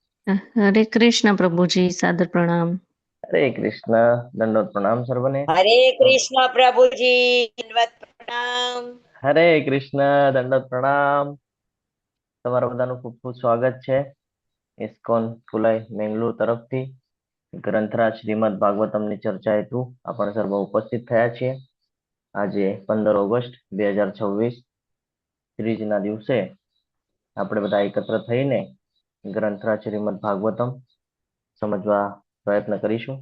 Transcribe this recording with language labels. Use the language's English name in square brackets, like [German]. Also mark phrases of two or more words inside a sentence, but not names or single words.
[Hindi] हरे कृष्ण प्रभु जी, सादर प्रणाम। हरे कृष्ण, दंडोत प्रणाम सर्वने। हरे कृष्ण प्रभु जी, दंडवत प्रणाम। हरे कृष्ण, दंडोत प्रणाम। [Gujarati] તમારા બધાનું ખૂબ ખૂબ સ્વાગત છે ઇસ્કોન કુલાઈ મેંગલુર તરફથી ગ્રંથરાજ શ્રીમદ ભાગવતમની ચર્ચા હેતુ આપણે સર્વ ઉપસ્થિત થયા છીએ। આજે 15 ઓગસ્ટ 2026 ત્રીજના દિવસે આપણે બધા એકત્ર થઈને ગ્રંથરાજ શ્રીમદ ભાગવતમ સમજવા પ્રયત્ન કરીશું।